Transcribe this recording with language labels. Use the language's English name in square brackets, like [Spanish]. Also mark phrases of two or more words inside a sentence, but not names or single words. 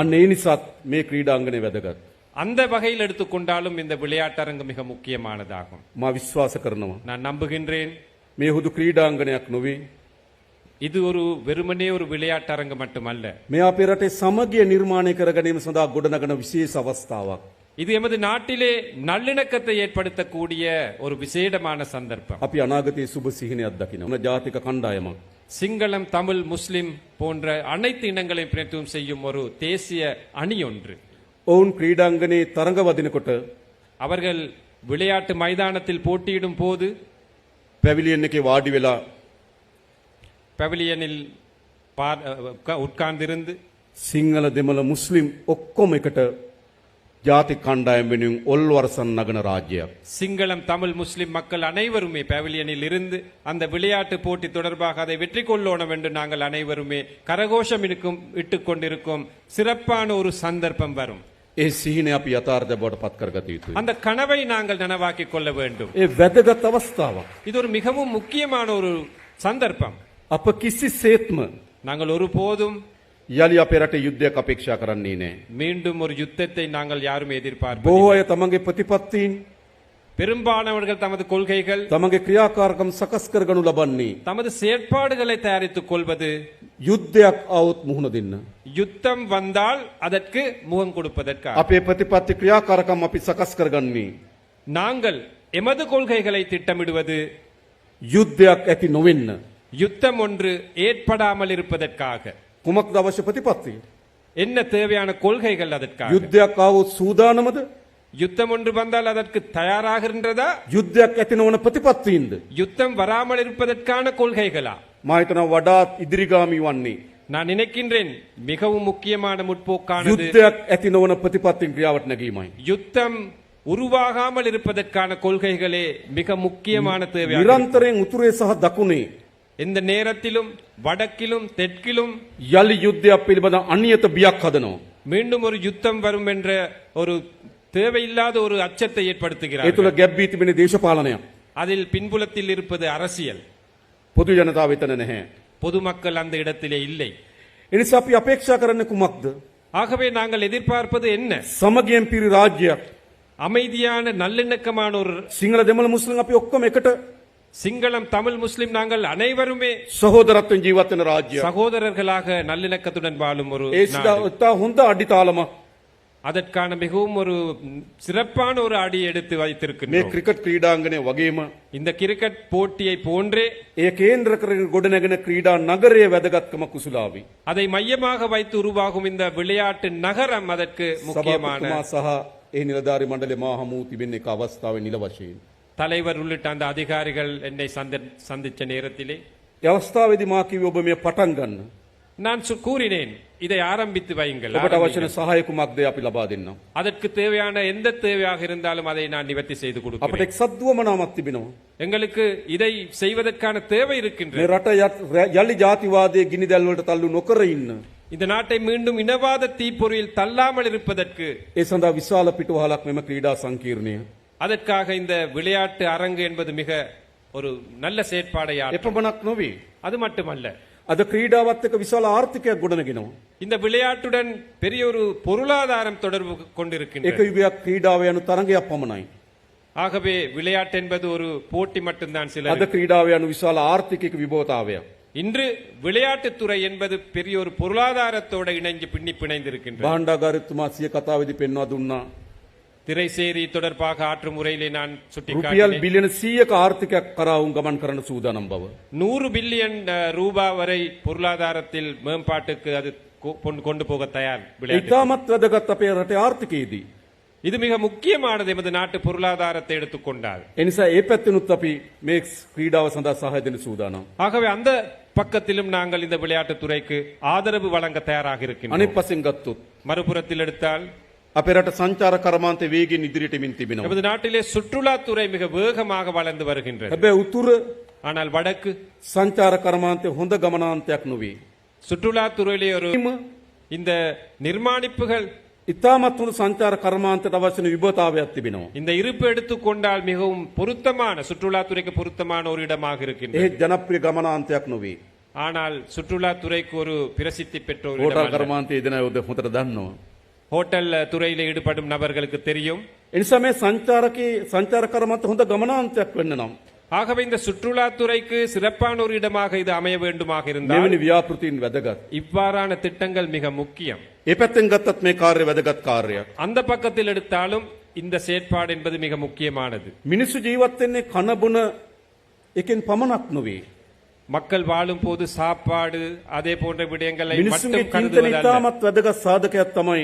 [Sinhala] අන්න ඒ නිසාත් මේ ක්‍රීඩාංගණය වැදගත්. [Tamil] அந்த வகையில் எடுத்துக்கொண்டாலும் இந்த விளையாட்டரங்கு மிக முக்கியமானதாகும். [Sinhala] මා විශ්වාස කරනවා [Tamil] நான் நம்புகின்றேன் [Sinhala] මේ හුදු ක්‍රීඩාංගණයක් නොවේ. [Tamil] இது ஒரு வெறுமனே ஒரு விளையாட்டரங்கு மட்டுமல்ல. [Sinhala] මේ අපේ රටේ සමගිය නිර්මාණය කර ගැනීම සඳහා ගොඩනගන විශේෂ අවස්ථාවක්. [Tamil] இது எமது நாட்டிலே நல்லிணக்கத்தை ஏற்படுத்தக்கூடிய ஒரு விசேடமான சந்தர்ப்பம். [Sinhala] අපි අනාගතයේ සුබ සිහිනයක් දකිනවා. ජාතික කණ්ඩායමක්. [Tamil] சிங்களம், தமிழ், முஸ்லிம் போன்ற அனைத்து இனங்களையும் பிரதிநிதித்துவம் செய்யும் ஒரு தேசிய அணி ஒன்று. [Sinhala] ඔවුන් ක්‍රීඩාංගණයේ තරඟ වදිනකොට [Tamil] அவர்கள் விளையாட்டு மைதானத்தில் போட்டியிடும் போது [Sinhala] පැවිලියන් එකේ වාඩි වෙලා [Tamil] பவிலியனில் உட்கார்ந்திருந்து [Sinhala] සිංහල දෙමළ මුස්ලිම් ඔක්කොම එකට ජාතික කණ්ඩායම් වෙනුවෙන් ඔල්වරසන් නගන රාජ්‍යයක්. [Tamil] சிங்களம், தமிழ், முஸ்லிம் மக்கள் அனைவருமே பவிலியனில் இருந்து அந்த விளையாட்டு போட்டி தொடர்பாக அதை வெற்றி கொள்ளோணும் என்று நாங்கள் அனைவருமே கரகோஷம் இட்டுக் கொண்டிருக்கும் சிறப்பான ஒரு சந்தர்ப்பம் வரும். [Sinhala] ඒ සිහිනය අපි යථාර්ථය බවට පත් කරගත යුතුයි. [Tamil] அந்த கனவை நாங்கள் நனவாக்கிக் கொள்ள வேண்டும். [Sinhala] ඒ වැදගත් අවස්ථාවක්. [Tamil] இது ஒரு மிகவும் முக்கியமான ஒரு சந்தர்ப்பம். [Sinhala] අප කිසිසේත්ම [Tamil] நாங்கள் ஒருபோதும் [Sinhala] යලි අපේ රටේ යුද්ධයක් අපේක්ෂා කරන්නේ නැහැ. [Tamil] மீண்டும் ஒரு யுத்தத்தை நாங்கள் யாரும் [Sinhala] බොහෝ [Tamil] எதிர்பார்ப்போம். [Sinhala] අය තමන්ගේ ප්‍රතිපත්තීන් [Tamil] பெரும்பாலானவர்கள் தமது கொள்கைகள், [Sinhala] තමන්ගේ ක්‍රියාකාරකම් සකස් කරගනු ලබන්නේ [Tamil] தமது செயற்பாடுகளை தயாரித்துக் கொள்வது [Sinhala] යුද්ධයක් આવොත් මුහුණ දෙන්න. [Tamil] யுத்தம் வந்தால் அதற்கு முகம் கொடுப்பதற்காக. [Sinhala] අපේ ප්‍රතිපත්ති ක්‍රියාකාරකම් අපි සකස් කරගන්නේ [Tamil] நாங்கள் எமது கொள்கைகளை திட்டமிடுவது [Sinhala] යුද්ධයක් ඇති නොවෙන්න. [Tamil] யுத்தம் ஒன்று ஏற்படாமல் இருப்பதற்காக. [Sinhala] කුමක්ද අවශ්‍ය ප්‍රතිපත්තිය? [Tamil] என்ன தேவையான கொள்கைகள் அதற்காக? [Sinhala] යුද්ධයක් આવොත් සූදානමද? [Tamil] யுத்தம் ஒன்று வந்தால் அதற்கு தயாராகின்றதா? [Sinhala] යුද්ධයක් ඇති නොවන ප්‍රතිපත්තීන්ද? [Tamil] யுத்தம் வராமல் இருப்பதற்கான கொள்கைகளா? [Sinhala] මා හිතනවා වඩාත් ඉදිරිගාමී වන්නේ [Tamil] நான் நினைக்கின்றேன் மிகவும் முக்கியமான முற்போக்கானது [Sinhala] යුද්ධයක් ඇති නොවන ප්‍රතිපත්තීන් ක්‍රියාවට නැගීමයි. [Tamil] யுத்தம் உருவாகாமல் இருப்பதற்கான கொள்கைகளே மிக முக்கியமான தேவை. [Sinhala] නිරන්තරයෙන් උතුරේ සහ දකුණේ [Tamil] இந்த நேரத்திலும் வடக்கிலும் தெற்கிலும் [Sinhala] යලි යුද්ධයක් පිළිබඳ අනියත බියක් හදනවා. [Tamil] மீண்டும் ஒரு யுத்தம் வரும் என்ற ஒரு தேவையில்லாத ஒரு அச்சத்தை [Sinhala] ඒ [Tamil] ஏற்படுத்துகிறார். [Sinhala] තුළ ගැබ් වී තිබෙන දේශපාලනයක්. [Tamil] அதில் பின்புலத்தில் இருப்பது அரசியல். [Sinhala] පොදු ජනතාව එතන නැහැ. [Tamil] பொதுமக்கள் அந்த இடத்திலே இல்லை. [Sinhala] එනිසා අපි අපේක්ෂා කරන්නේ කුමක්ද? [Tamil] ஆகவே நாங்கள் எதிர்பார்ப்பது என்ன? [Sinhala] සමගියෙන් පිරි රාජ්‍යයක්. [Tamil] அமைதியான நல்லிணக்கமான ஒரு [Sinhala] සිංහල දෙමළ මුස්ලිම් අපි ඔක්කොම එකට [Tamil] சிங்களம், தமிழ், முஸ்லிம் நாங்கள் அனைவருமே [Sinhala] සහෝදරත්වයෙන් ජීවත් වෙන රාජ්‍යයක්. [Tamil] சகோதரர்களாக நல்லிணக்கத்துடன் வாழும் ஒரு [Sinhala] ඒ [Tamil] நாடு. [Sinhala] ඉතා හොඳ අඩිතාලමක්. [Tamil] அதற்கான மிகவும் ஒரு சிறப்பான ஒரு அடி எடுத்து [Sinhala] මේ [Tamil] வைத்திருக்கின்றோம். [Sinhala] ක්‍රිකට් ක්‍රීඩාංගණය වගේම [Tamil] இந்த கிரிக்கெட் போட்டியை போன்றே [Sinhala] ඒ කේන්ද්‍ර කරගෙන ගොඩනැගෙන ක්‍රීඩා නගරයේ වැදගත්කම කුසලාවි. [Tamil] அதை மையமாக வைத்து உருவாகும் இந்த விளையாட்டு நகரம் அதற்கு முக்கியமான [Sinhala] සභාපතිතුමා සහ ඒ නිලධාරි මණ්ඩලය මා හමු තිබෙන එක අවස්ථාවේ නිල වශයෙන්. [Tamil] தலைவர் உள்ளிட்ட அந்த அதிகாரிகள் என்னை சந்திச்ச நேரத்திலே [Sinhala] ඒ අවස්ථාවේදී මා කිව්වේ ඔබ මේ පටන් ගන්න. [Tamil] நான் கூறினேன், இதை ஆரம்பித்து வையுங்கள். [Sinhala] ඔබට අවශ්‍ය වෙන සහාය කුමක්ද අපි ලබා දෙන්නම්. [Tamil] அதற்கு தேவையான எந்த தேவையாக இருந்தாலும் அதை நான் நிவர்த்தி செய்து [Sinhala] අපිට [Tamil] கொடுக்கிறேன். [Sinhala] එක්සත් දුවමනාවක් තිබෙනවා. [Tamil] எங்களுக்கு இதை செய்வதற்கான தேவை [Sinhala] මේ [Tamil] இருக்கின்றது. [Sinhala] රට යලි ජාතිවාදයේ ගිනි දැල් වලට තල්ලු නොකර ඉන්න. [Tamil] இந்த நாட்டை மீண்டும் இனவாத தீப்பொறியில் தள்ளாமல் இருப்பதற்கு [Sinhala] ඒ සඳහා විශාල පිටුවහලක් මෙම ක්‍රීඩා සංකීර්ණය. [Tamil] அதற்காக இந்த விளையாட்டு அரங்கு என்பது மிக ஒரு நல்ல செயற்பாடை [Sinhala] එපමණක් නොවේ. [Tamil] அது மட்டுமல்ல, [Sinhala] අද ක්‍රීඩාවත් එක්ක විශාල ආර්ථිකයක් ගොඩනගෙනවා. [Tamil] இந்த விளையாட்டுடன் பெரிய ஒரு பொருளாதாரம் தொடர்பு [Sinhala] එක [Tamil] கொண்டிருக்கின்றது. [Sinhala] යුගයක් ක්‍රීඩාව යනු තරඟයක් පමණයි. [Tamil] ஆகவே விளையாட்டு என்பது ஒரு போட்டி மட்டும்தான். [Sinhala] අද [Tamil] சிலர் [Sinhala] ක්‍රීඩාව යනු විශාල ආර්ථිකයක විභවතාවයක්. [Tamil] இன்று விளையாட்டுத்துறை என்பது பெரிய ஒரு பொருளாதாரத்தோட இணைஞ்சு பிணைந்திருக்கின்றது. [Sinhala] භාණ්ඩාගාරතුමා සිය කතාවේදී පෙන්වා දුන්නා. [Tamil] திரைசேரி தொடர்பாக ஆற்றும் முறையிலே நான் [Sinhala] රුපියල් [Tamil] சுட்டிக்காட்டினேன். [Sinhala] බිලියන 100ක ආර්ථිකයක් කරා උන් ගමන් කරන්න සූදානම් බව. [Tamil] 100 பில்லியன் ரூபாய் வரை பொருளாதாரத்தில் மேம்பாட்டுக்கு அது கொண்டு போக தயார் விளையாட்டு. [Sinhala] ඉතාමත් වැදගත් අපේ රටේ ආර්ථිකයේදී. [Tamil] இது மிக முக்கியமானது எமது நாட்டு பொருளாதாரத்தை எடுத்துக்கொண்டால். [Sinhala] ඒ නිසා ඒ පැත්තෙනුත් අපි මේ ක්‍රීඩාව සඳහා සහාය දෙන්න සූදානම්. [Tamil] ஆகவே அந்த பக்கத்திலும் நாங்கள் இந்த விளையாட்டுத் துறைக்கு ஆதரவு வழங்க தயாராக இருக்கின்றோம். [Sinhala] අනිත් පසින් ගත්තොත් [Tamil] மறுபுறத்தில் எடுத்தால் [Sinhala] අපේ රට සංචාර කර්මාන්තය වේගයෙන් ඉදිරියට එමින් තිබෙනවා. [Tamil] நமது நாட்டிலே சுற்றுலாத்துறை மிக வேகமாக வளர்ந்து வருகின்றது. [Sinhala] හැබැයි උතුර [Tamil] ஆனால் வடக்கு [Sinhala] සංචාර කර්මාන්තය හොඳ ගමනාන්තයක් නොවේ. [Tamil] சுற்றுலாத்துறையிலே ஒரு இந்த நிர்மாணிப்புகள் [Sinhala] ඉතාමත් හොඳ සංචාර කර්මාන්තයට අවශ්‍ය විභවතාවයක් තිබෙනවා. [Tamil] இந்த இருப்பு எடுத்துக்கொண்டால் மிகவும் பொருத்தமான சுற்றுலாத்துறைக்கு பொருத்தமான ஒரு இடமாக இருக்கின்றது. [Sinhala] ඒ ජනප්‍රිය ගමනාන්තයක් නොවේ. [Tamil] ஆனால் சுற்றுலாத்துறைக்கு ஒரு பிரசித்தி பெற்ற ஒரு இடம் [Sinhala] හෝටල් [Tamil] அல்ல. [Sinhala] කර්මාන්තයේ දෙන උද හොඳට දන්නවා. [Tamil] ஹோட்டல் துறையில ஈடுபடும் நபர்களுக்கு தெரியும். [Sinhala] එනිසා මේ සංචාර කර්මාන්ත හොඳ ගමනාන්තයක් වෙන්න නම් [Tamil] ஆகவே இந்த சுற்றுலாத்துறைக்கு சிறப்பான ஒரு இடமாக இது அமைய வேண்டுமாக இருந்தால் [Sinhala] මෙවැනි ව්‍යාපෘතීන් වැදගත්. [Tamil] இவ்வாறான திட்டங்கள் மிக முக்கியம். [Sinhala] ඒ පැත්තෙන් ගත්තත් මේ කාර්ය වැදගත් කාර්යයක්. [Tamil] அந்த பக்கத்தில் எடுத்தாலும் இந்த செயற்பாடு என்பது மிக முக்கியமானது. [Sinhala] මිනිස්සු ජීවත් වෙන්නේ කන බොන එකෙන් පමණක් නොවේ. [Tamil] மக்கள் வாழும் போது சாப்பாடு அதே போன்ற விடயங்களை [Sinhala] මිනිස්සුන්ගේ [Tamil] மட்டும் [Sinhala] චින්තන [Tamil] கருதுவதல்ல. [Sinhala] ඉතාමත් වැදගත් සාධකයක් තමයි